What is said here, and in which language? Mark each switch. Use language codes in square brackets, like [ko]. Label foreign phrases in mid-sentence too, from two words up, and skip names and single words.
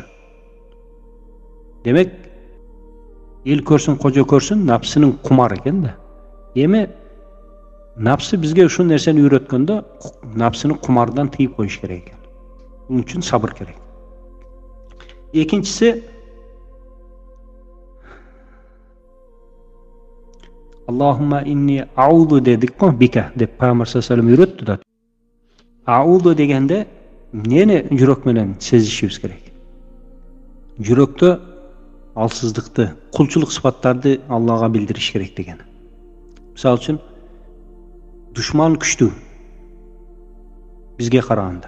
[ky] Демек, эл көрсүн, кожо көрсүн, напсынын кумар экен да. Эми напсы бизге ушул нерсени үйрөткөндө, напсыны кумардан тыйып коюш керек экен. Бунун үчүн сабыр керек. Экинчиси, [ar] اللهم إني أعوذ [ky] дедик го, бика деп Пайгамбар [ar] صلى الله عليه وسلم [ky] үйрөттү да. Ауду дегенде эмнени жүрөк менен сезишибиз керек? Жүрөктө алсыздыкты, кулчулук сыпаттарды Аллага билдириш керек деген. Мисалы үчүн, душман күчтүү бизге караганда.